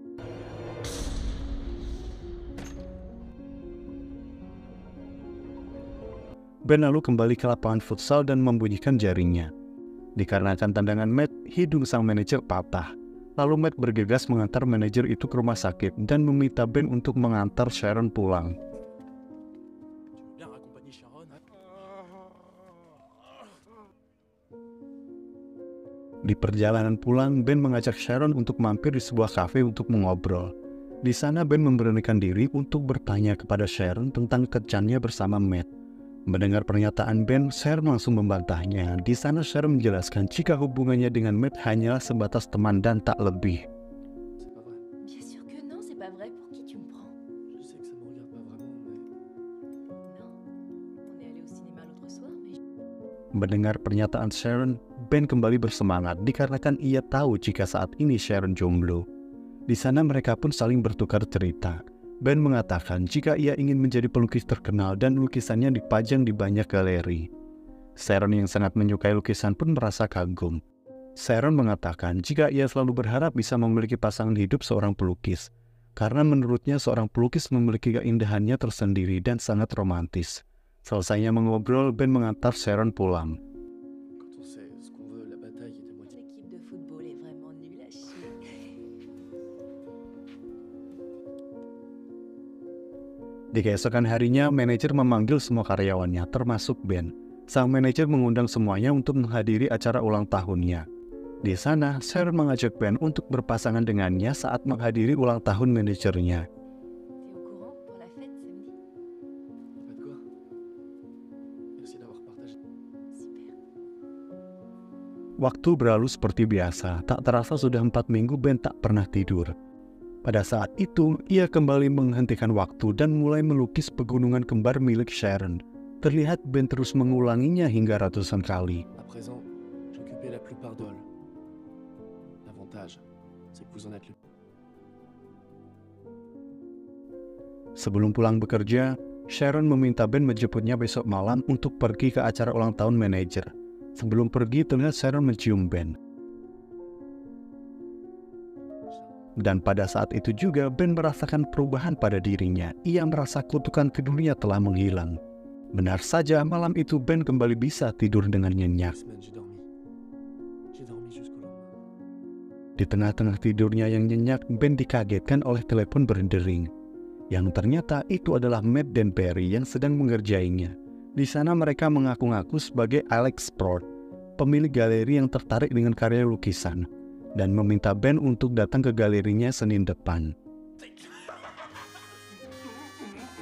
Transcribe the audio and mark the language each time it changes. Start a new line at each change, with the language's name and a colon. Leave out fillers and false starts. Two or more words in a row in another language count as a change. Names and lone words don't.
Indonesian: Ben lalu kembali ke lapangan futsal dan membunyikan jaringnya. Dikarenakan tendangan Matt, hidung sang manajer patah. Lalu Matt bergegas mengantar manajer itu ke rumah sakit dan meminta Ben untuk mengantar Sharon pulang.
French: Tu veux bien raccompagner Sharon, hein?
Indonesian: Di perjalanan pulang, Ben mengajak Sharon untuk mampir di sebuah kafe untuk mengobrol. Di sana Ben memberanikan diri untuk bertanya kepada Sharon tentang kencannya bersama Matt. Mendengar pernyataan Ben, Sharon langsung membantahnya. Di sana Sharon menjelaskan jika hubungannya dengan Matt hanyalah sebatas teman dan tak lebih.
French: C'est pas vrai. Bien sûr que non, c'est pas vrai. Pour qui tu me prends? Je sais que ça me regarde pas vraiment, mais... Non. On est allé au cinéma l'autre soir, mais...
Indonesian: Mendengar pernyataan Sharon, Ben kembali bersemangat dikarenakan ia tahu jika saat ini Sharon jomblo. Di sana mereka pun saling bertukar cerita. Ben mengatakan jika ia ingin menjadi pelukis terkenal dan lukisannya dipajang di banyak galeri. Sharon yang sangat menyukai lukisan pun merasa kagum. Sharon mengatakan jika ia selalu berharap bisa memiliki pasangan hidup seorang pelukis, karena menurutnya seorang pelukis memiliki keindahannya tersendiri dan sangat romantis. Selesainya mengobrol, Ben mengantar Sharon pulang.
French: Quand on sait ce qu'on veut, la bataille est à moitié... L'équipe de football est vraiment nulle à chier.
Indonesian: Di keesokan harinya, manajer memanggil semua karyawannya, termasuk Ben. Sang manajer mengundang semuanya untuk menghadiri acara ulang tahunnya. Di sana, Sharon mengajak Ben untuk berpasangan dengannya saat menghadiri ulang tahun manajernya.
French: T'es au courant pour la fête samedi? Pas de quoi. Merci d'avoir partagé. Super.
Indonesian: Waktu berlalu seperti biasa, tak terasa sudah 4 minggu Ben tak pernah tidur. Pada saat itu, ia kembali menghentikan waktu dan mulai melukis pegunungan kembar milik Sharon. Terlihat Ben terus mengulanginya hingga ratusan kali.
French: À présent, j'occupais la plupart d'Hall. L'avantage, c'est que vous en êtes le...
Indonesian: Sebelum pulang bekerja, Sharon meminta Ben menjemputnya besok malam untuk pergi ke acara ulang tahun manajer. Sebelum pergi, terlihat Sharon mencium Ben. Dan pada saat itu juga Ben merasakan perubahan pada dirinya. Ia merasa kutukan tidurnya telah menghilang. Benar saja, malam itu Ben kembali bisa tidur dengan nyenyak.
French: Semaine, j'ai dormi. J'ai dormi jusqu'au lendemain.
Indonesian: Di tengah-tengah tidurnya yang nyenyak, Ben dikagetkan oleh telepon berdering. Yang ternyata itu adalah Matt dan Barry yang sedang mengerjainya. Di sana mereka mengaku-ngaku sebagai Alex Sprott, pemilik galeri yang tertarik dengan karya lukisan, dan meminta Ben untuk datang ke galerinya Senin depan.